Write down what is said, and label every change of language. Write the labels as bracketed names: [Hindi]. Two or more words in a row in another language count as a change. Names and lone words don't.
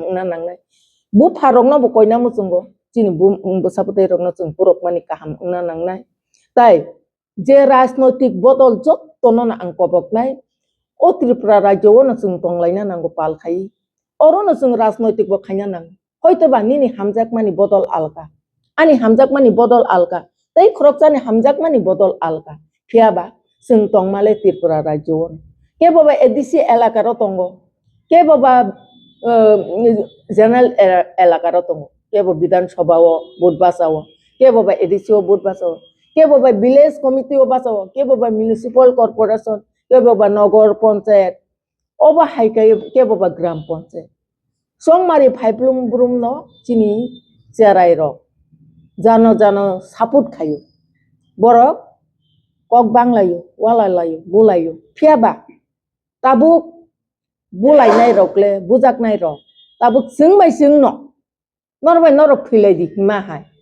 [Kok Borok] उंना नांनाय बुफा रकनो बो कयना मुसुंगो चिनि बुसापुति रकनो जों पुरकमानि काहाम उंना नांनाय ताई जे राजनैतिक बदल जत तनन आं कबकनाय ओ त्रिपुरा राज्योआव न जों तंलायना नांगौ पालखाय अरनो जों राजनैतिक बो खायना नां हयतोबा निनि हामजाकमानि बदल आलका आनि हामजाकमानि बदल आलका तै खरकजानि हामजाकमानि बदल आलका फियाबा जों तंमाले त्रिपुरा राज्योआव के बाबा एडिसि एलाकाराव तंगो के बाबा जनरल एलाकाराव तंगो के बाबा विधानसभाव बुधबासाव के बाबा एडिसिओ बुधबासाव के बाबा [English] village committee [Kok Borok] बासाव के बाबा [English] municipal corporation [Kok Borok] के बाबा नगर पंचायत अबा हायके के बाबा ग्राम पंचायत संमारी फाइब्लुम ब्रुम न चिनी जेराय र जानो जानो सापुट खायो बरक कक बांलायो वालालायो बुलायो फियाबा ताबुक बुलायनाय रकले बुजाकनाय र ताबुक जोंबाय जों न नरबाय नरक फैलायदि हिमाहाय